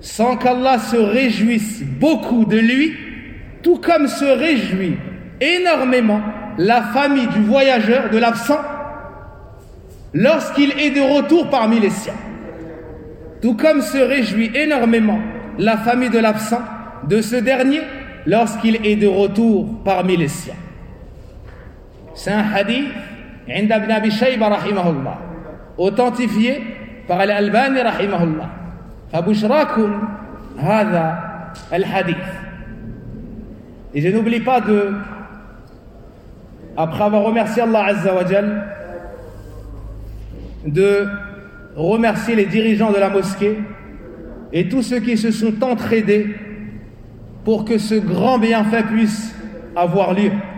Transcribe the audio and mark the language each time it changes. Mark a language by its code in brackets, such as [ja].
[fr] Sans qu'Allah se réjouisse beaucoup de lui, tout comme se réjouit énormément la famille du voyageur, de l'absent, lorsqu'il est de retour parmi les siens. Tout comme se réjouit énormément la famille de l'absent, de ce dernier, lorsqu'il est de retour parmi les siens. C'est un hadith, [ar] عند ابن ابي شيبة رحمه الله, [fr] authentifié par l'Albani [ar] رحمه الله. فبشراكم هذا الحديث. [fr] Et je n'oublie pas de, après avoir remercié Allah Azza wa Jal, de remercier les dirigeants de la mosquée et tous ceux qui se sont entraidés pour que ce grand bienfait puisse avoir lieu.